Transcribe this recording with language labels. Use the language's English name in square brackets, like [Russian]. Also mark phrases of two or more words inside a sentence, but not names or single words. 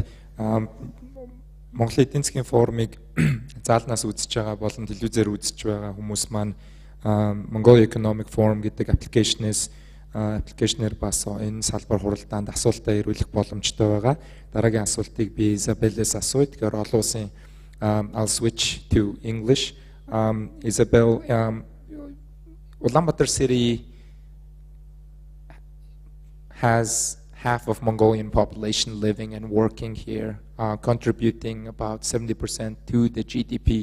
[Mongolian] Монголын эдийн засгийн форумыг заалнаас үзэж байгаа болон телевизээр үзэж байгаа хүмүүс маань Mongolian Economic Forum гэдэг аппликейшнээр бас энэ салбар хуралдаанд асуултаа ирүүлэх боломжтой байгаа. Дараагийн асуултыг би Isabel-ээс асууя. Тэгэхээр олон улсын [English] I'll switch to English. Isabel, Ulaanbaatar city has half of Mongolian population living and working here, contributing about 70% to the GDP.